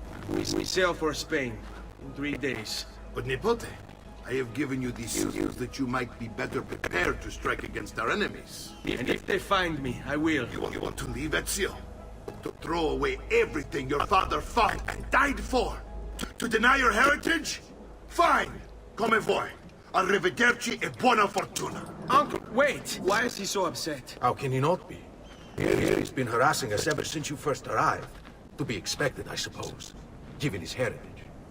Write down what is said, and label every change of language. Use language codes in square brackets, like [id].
[en] We sail for Spain in 3 days. But Nipote, I have given you these skills that you might be better prepared to strike against our enemies. And if they find me, I will. You want to leave Ezio? To throw away everything your father fought and died for? To deny your heritage? Fine. [it] Come voi. Arrivederci e buona fortuna. [en] Uncle, wait! Why is he so upset? How can he not be? He's been harassing us ever since you first arrived. To be expected, I suppose, given his heritage.